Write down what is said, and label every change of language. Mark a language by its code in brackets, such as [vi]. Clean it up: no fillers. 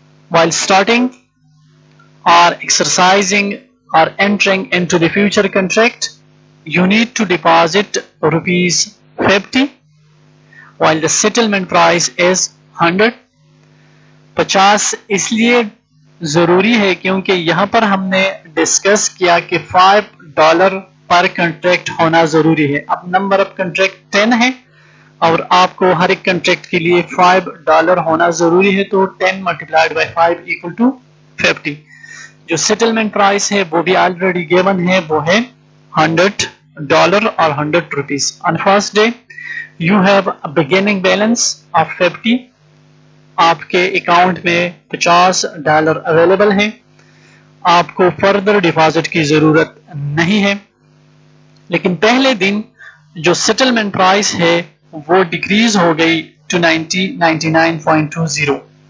[en] While starting or exercising or entering into the future contract, you need to deposit ₹50, while the settlement price is 100. [ur] 50 اس لیے ضروری ہے کیونکہ یہاں پر ہم نے ڈسکس کیا کہ $5 پر کنٹریکٹ ہونا ضروری ہے. اب نمبر آف کنٹریکٹ 10 ہے اور آپ کو ہر ایک کنٹریکٹ کے لیے $5 ہونا ضروری ہے, تو 10 ملٹیپلائڈ بائی 5 [en] equal to [ur] 50. جو سیٹلمنٹ پرائس ہے وہ بھی آلریڈی گیون ہے, وہ ہے $100 اور 100 rupees. [en] On first day you have a beginning balance of 50. [ur] آپ کے اکاؤنٹ میں $50 اویلیبل ہے. آپ کو فردر ڈپازٹ کی ضرورت نہیں ہے, لیکن پہلے دن جو سیٹلمنٹ پرائس ہے وہ ڈیکریز ہو گئی ٹو 99.20.